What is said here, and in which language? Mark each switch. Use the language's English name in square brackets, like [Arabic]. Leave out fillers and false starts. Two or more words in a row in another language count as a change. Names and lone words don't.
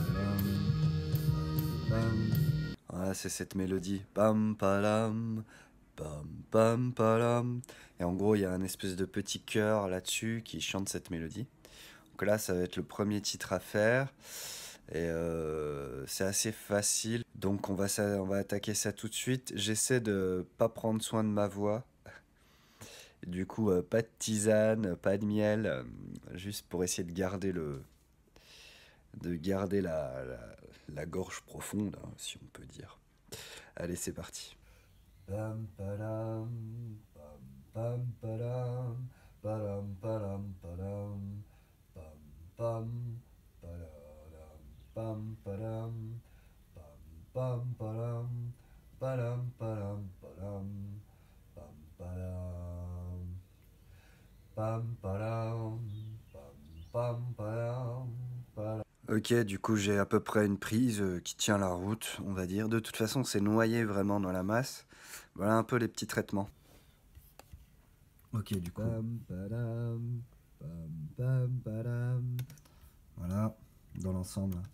[French] Voilà, c'est cette mélodie. Pam palam, Pam, pam, palam. Et en gros, il y a un espèce de petit chœur là-dessus qui chante cette mélodie. Donc là, ça va être le premier titre à faire. Et c'est assez facile. Donc on va attaquer ça tout de suite. J'essaie de pas prendre soin de ma voix. Du coup, pas de tisane, pas de miel. Juste pour essayer de garder la gorge profonde, hein, si on peut dire. Allez, c'est parti. Pam, padam, pam, pam, padam, padam, padam, padam, pam, pam, padam, pam, padam, pam, pam, padam, padam, padam, padam, pam, padam, pam, padam, pam, pam, padam, padam. Ok, du coup j'ai à peu près une prise qui tient la route, on va dire. De toute façon, c'est noyé vraiment dans la masse. Voilà un peu les petits traitements. Ok, du coup. Voilà, dans l'ensemble.